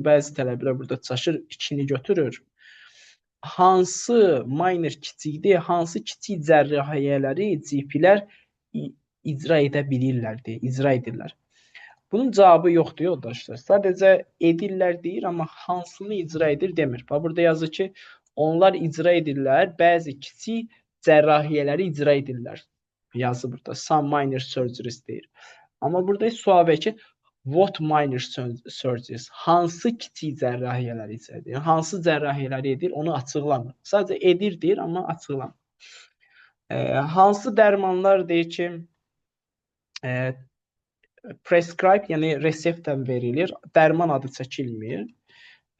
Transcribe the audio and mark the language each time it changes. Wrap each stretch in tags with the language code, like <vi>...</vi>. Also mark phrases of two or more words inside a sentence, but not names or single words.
<az>Bəzi tələbələr burada çaşır, 2-ni götürür. Hansı minor kiçikdir, hansı kiçik cərrahiyyələri GP-lər icra edə bilirlər deyə, icra edirlər. Bunun cavabı yoxdur, yoldaşlar. Sadəcə edirlər deyir, amma hansını icra edir demir. Burada yazır ki, onlar icra edirlər, bəzi kiçik cərrahiyyələri icra edirlər. Yazı burada,</az> <en>some minor surgeries</en> <az>deyir. Amma burada sual verir ki,</az> <en>what minor surgeries,</en> <az>hansı kiçik cərrahiyyələri icra edir? Hansı cərrahiyyələri edir, onu açıqlamır. Sadəcə edir deyir, amma açıqlamır. Hansı dərmanlar deyir ki, prescribe, yəni reseptlə verilir, dərman adı çəkilmir.</az>